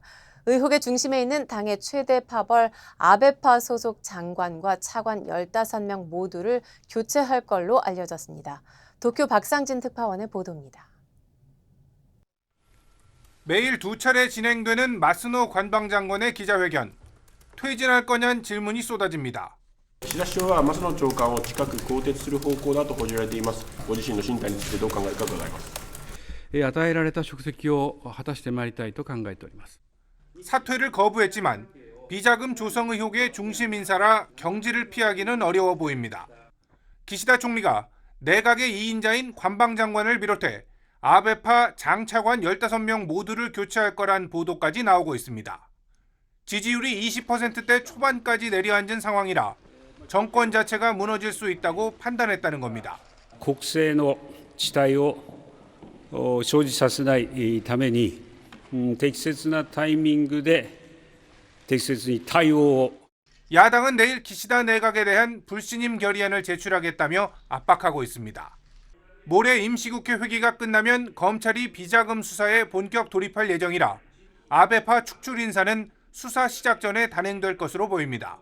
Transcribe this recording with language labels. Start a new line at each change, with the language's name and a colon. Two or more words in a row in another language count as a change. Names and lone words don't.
Korean: 의혹의 중심에 있는 당의 최대 파벌 아베파 소속 장관과 차관 15명 모두를 교체할 걸로 알려졌습니다. 도쿄 박상진 특파원의 보도입니다. 매일 2차례 진행되는 마스노 관방장관의 기자회견. 퇴진할 거냐는 질문이 쏟아집니다.
Japanese: 岸田首相は松野長官を近く更迭する方向だと報じられています。ご自身の進退についてどう考えるか伺います。与えられた職責を果たしてまいりたいと考えております。
Korean: 사퇴를 거부했지만 비자금 조성 의혹의 중심 인사라 경질을 피하기는 어려워 보입니다. 기시다 총리가 내각의 2인자인 관방장관을 비롯해 아베파 장차관 15명 모두를 교체할 거란 보도까지 나오고 있습니다. 지지율이 20%대 초반까지 내려앉은 상황이라 정권 자체가 무너질 수 있다고 판단했다는 겁니다.
Japanese: 国政の遅滞を生じさせないために適切なタイミングで適切に対応を
Korean: 야당은 내일 기시다 내각에 대한 불신임 결의안을 제출하겠다며 압박하고 있습니다. 모레 임시국회 회기가 끝나면 검찰이 비자금 수사에 본격 돌입할 예정이라 아베파 축출 인사는 수사 시작 전에 단행될 것으로 보입니다.